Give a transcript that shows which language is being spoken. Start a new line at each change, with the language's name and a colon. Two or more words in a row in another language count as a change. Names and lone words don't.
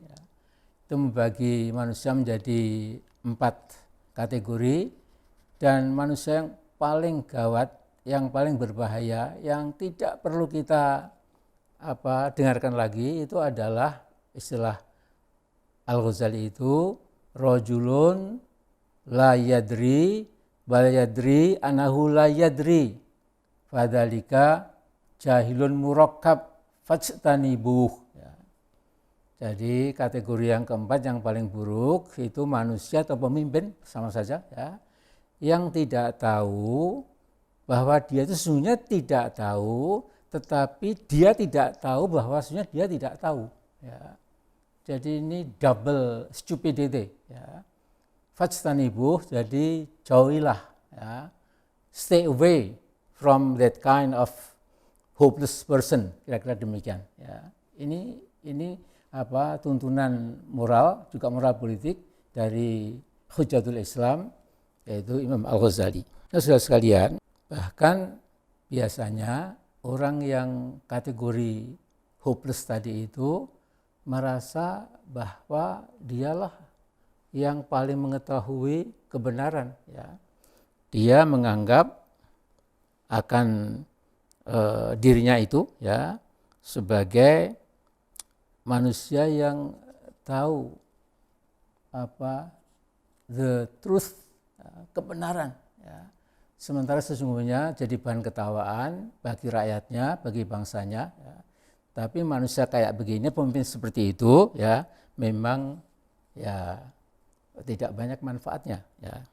Indonesian: itu membagi manusia menjadi 4 kategori, dan manusia yang paling gawat, yang paling berbahaya, yang tidak perlu kita dengarkan lagi itu adalah istilah Al-Ghazali itu
Arabic: رجل لا يدري بل يدري أنه لا يدري. فذلك جاهل مركب فاجتنبه.
Indonesian: Ya. Jadi kategori yang keempat yang paling buruk itu manusia atau pemimpin sama saja ya, yang tidak tahu bahwa dia itu sesungguhnya tidak tahu, tetapi dia tidak tahu bahwa sesungguhnya dia tidak tahu. Ya. Jadi ini
English: double stupidity.
Indonesian: Ya. Fajtanibuh, jadi jauhilah, ya.
English: Stay away from that kind of hopeless person,
Indonesian: kira-kira demikian. Ya. Ini tuntunan moral, juga moral politik dari Hujjatul Islam, yaitu Imam Al-Ghazali. Nah, saudara sekalian, bahkan biasanya orang yang kategori hopeless tadi itu merasa bahwa dialah yang paling mengetahui kebenaran. Ya. Dia menganggap akan dirinya itu ya sebagai manusia yang tahu
English: the truth,
Indonesian: kebenaran. Ya. Sementara sesungguhnya jadi bahan ketawaan bagi rakyatnya, bagi bangsanya. Ya. Tapi manusia kayak begini, pemimpin seperti itu, ya memang ya tidak banyak manfaatnya. Ya.